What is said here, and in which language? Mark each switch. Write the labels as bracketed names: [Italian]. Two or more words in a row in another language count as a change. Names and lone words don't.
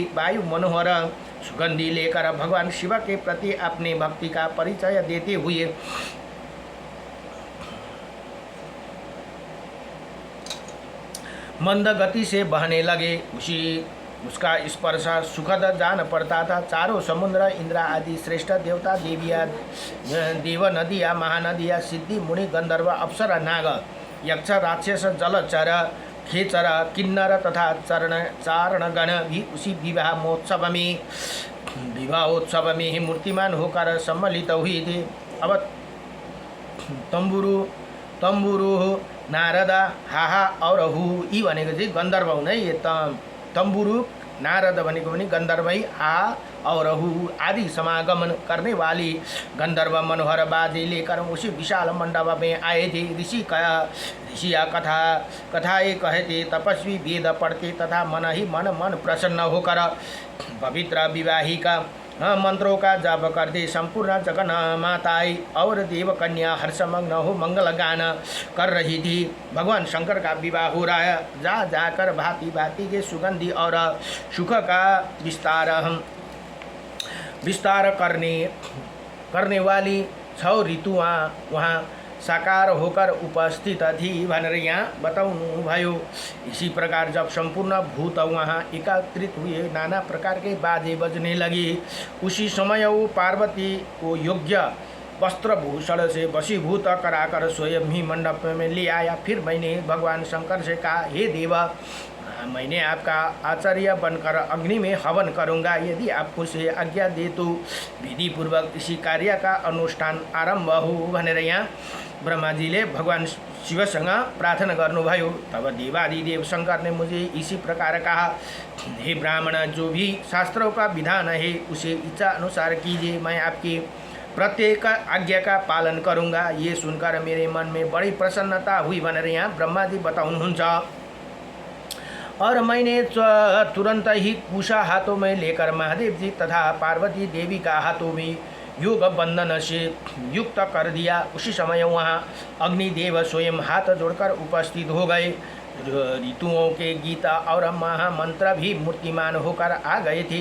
[Hindi] वायु मनोहर सुगंधी लेकर भगवान शिव के प्रति अपनी भक्ति का परिचय देते हुए मंद गति से बहने लगे। उसका स्पर्श सुखद जान पड़ता था। चारों समुद्र इंद्र आदि श्रेष्ठ देवता देविया देव नदिया महानदिया सिद्धि मुनि गंधर्व अप्सरा नाग यक्ष राक्षस जलचर खेचर किन्नर तथा चारणगण भी उसी विवाहोत्सव में ही मूर्तिमान होकर सम्मिलित हुए थे। [Nepali] अब तंबुरु नारदा हाहा और हु यी भनेको चाहिँ गन्धर्व हुन् है। यो तंबुरु नारद भनेको पनि गन्धर्व [Hindi] ही हा और हु आदि समागमन करने वाली गंधर्व मनोहर बाजे लेकर उसी विशाल मंडप में आए थे। ऋषिया कथाएँ कहते तपस्वी वेद पढ़ते तथा मन प्रसन्न होकर पवित्र विवाहिका मंत्रों का जाप करते संपूर्ण जगन माताएं और देव कन्या हर्षमग्न हो मंगल गान कर रही थी। भगवान शंकर का विवाह हो रहा है। जा जाकर भांति भांति के सुगंधि और सुख का विस्तार करने वाली 6 ऋतुआ वहाँ साकार होकर उपस्थित थी [Nepali] भनेर यहाँ बताउनु भयो। [Hindi] इसी प्रकार जब संपूर्ण भूत वहाँ एकत्रित हुए नाना प्रकार के बाजे बजने लगे। उसी समय वो पार्वती को योग्य वस्त्रभूषण से वशीभूत कराकर स्वयं ही मंडप में ले आया। फिर मैंने भगवान शंकर से कहा, हे देवा, मैंने आपका आचार्य बनकर अग्नि में हवन करूँगा। यदि आपको से आज्ञा दे तो विधि पूर्वक इसी कार्य का अनुष्ठान आरंभ हो [Nepali] भनेर यहाँ ब्रह्माजीले भगवान शिवसँग प्रार्थना गर्नुभयो। [Hindi] तब देवादिदेव शंकर ने मुझे इसी प्रकार कहा, हे ब्राह्मण, जो भी शास्त्रों का विधान है उसे इच्छा अनुसार कीजिए। मैं आपकी प्रत्येक आज्ञा का पालन करूँगा। ये सुनकर मेरे मन में बड़ी प्रसन्नता हुई [Nepali] भनेर यहाँ ब्रह्माजी बताउनुहुन्छ। [Hindi] और मैंने तुरंत ही कुशा हाथों में लेकर महादेव जी तथा पार्वती देवी का हाथों में योग बंधन से युक्त कर दिया। उसी समय वहाँ अग्निदेव स्वयं हाथ जोड़कर उपस्थित हो गए। ऋतुओं के गीता और महामंत्र भी मूर्तिमान होकर आ गए थे।